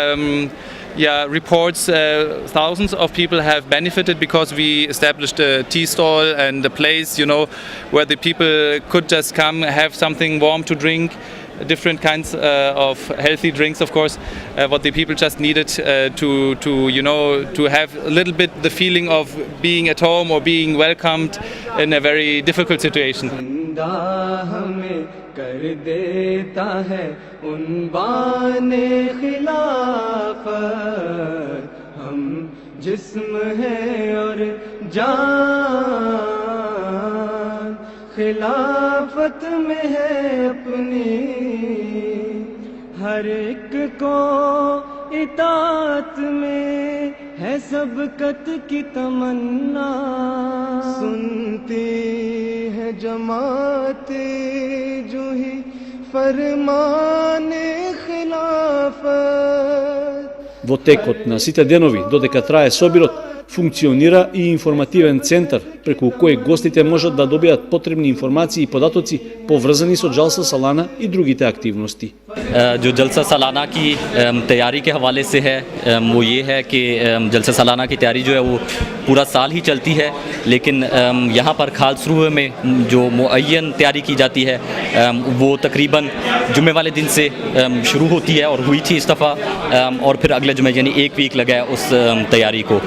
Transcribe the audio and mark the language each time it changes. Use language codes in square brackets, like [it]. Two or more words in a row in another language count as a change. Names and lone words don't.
[en] reports, thousands of people have benefited because we established a tea stall and a place, where the people could just come, have something warm to drink, different kinds of healthy drinks, of course, what the people just needed to have a little bit the feeling of being at home or being welcomed in a very difficult situation. [ur] ہمیں کر دیتا ہے عنوان خلافت، ہم جسم ہے اور جان خلافت میں ہے اپنی، ہر ایک کو اطاعت میں ہے سبقت کی تمنا، سنتی ہے جماعت جو ہی فرمان خلافت. [mk] Во текот на сите денови, додека трае собирот, функционира и информативен центар, преку кој гостите можат да добијат потребни информации и податоци поврзани со Jalsa Salana и другите активности. [ur] جو جلسہ سالانہ کی تیاری کے حوالے سے ہے، وہ یہ ہے کہ جلسہ سالانہ کی تیاری جو ہے وہ پورا سال ہی چلتی ہے، لیکن یہاں پر خالسروہ میں جو معین تیاری کی جاتی ہے وہ تقریباً جمعے والے دن سے شروع ہوتی ہے اور ہوئی تھی اس دفعہ، اور پھر اگلے جمعے یعنی ایک ویک لگا ہے اس تیاری کو.